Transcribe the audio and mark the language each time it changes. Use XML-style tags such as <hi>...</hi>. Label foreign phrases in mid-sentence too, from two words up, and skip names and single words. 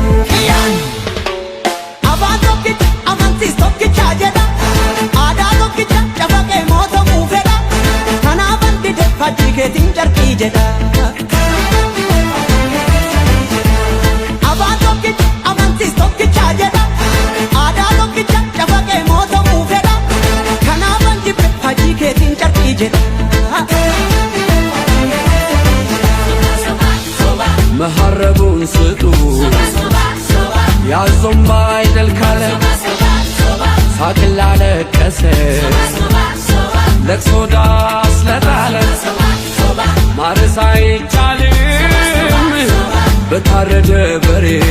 <om>Abaan tokkicha amantiis tokkicha jedha Aadaa tokkicha cafaqee mootamuu fedha Kanaafan dide faajjii keetiin carqii jedha Abaan tokkicha amantiis tokkicha jedha Aadaa tokkicha cafaqee mootamuu fedha Kanaafan dide faajjii keetiin carqii jedha</om> <am>መሐረቡን ስጡ ያዞም አይደል ካለ ሳቅላ ለቀሰ ለቅሶ ዳስ ለጣለ ማረስ አይቻልም በታረደ በሬ</am>